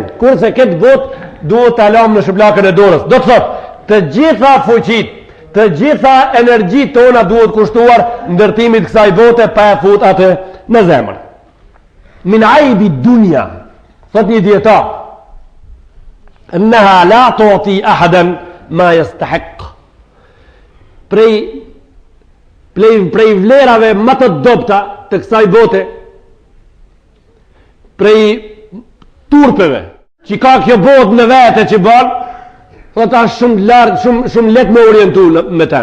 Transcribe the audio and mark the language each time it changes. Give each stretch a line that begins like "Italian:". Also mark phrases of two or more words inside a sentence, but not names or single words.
Albanian: Kurse këtë botë duhet ta lëmë në shuplakën e dorës. Do të thotë, të gjitha fuqit, të gjitha energjit tona duhet kushtuar ndërtimit kësaj bote pa e fut atë në zemër.
Arabic: من عيب الدنيا,
Albanian: thot një dietar,
Arabic: أنها لا تعطي أحدا ما يستحق.
Albanian: Prej vlerave më të dobta të kësaj bote, prej turpeve që ka kjo botë në vete që bën, thot është shumë lartë, shumë lehtë me orientu me ta.